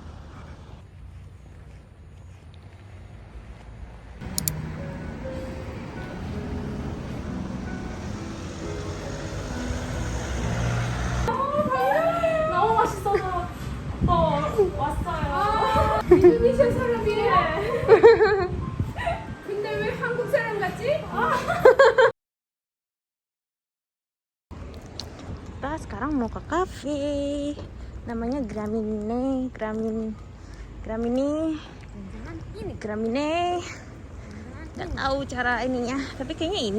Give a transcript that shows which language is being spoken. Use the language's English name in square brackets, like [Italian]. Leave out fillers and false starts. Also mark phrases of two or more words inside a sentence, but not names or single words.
[Korean] 너무 맛있어서 더 왔어요. 인도네시아 사람이에요. 근데 왜 한국 사람 같지? [Indonesian] Kita sekarang mau ke kafe. Namanya Gramine. Nggak tahu cara ininya, tapi kayaknya ini.